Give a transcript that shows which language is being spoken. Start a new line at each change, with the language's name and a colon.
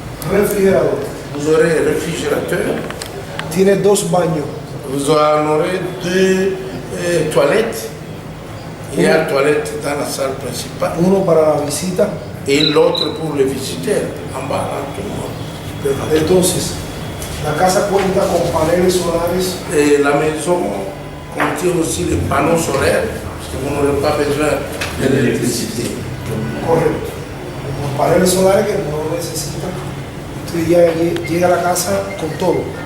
Spanish: refrigerador.
French: Vous aurez un réfrigérateur.
Spanish: Tiene 2 baños,
French: Vous en aurez 2 toilettes. Il y a une toilette dans la salle principale
Spanish: uno para la visita.
French: et l'autre pour les visiteurs en bas. Là, tout le monde.
Spanish: Entonces, la casa cuenta con paneles solares
French: Et la maison contient aussi les panneaux solaires parce que vous n'aurez pas besoin de l'électricité.
Spanish: correcto. Los paneles solares que no necesitan. Entonces ya llega a la casa con todo.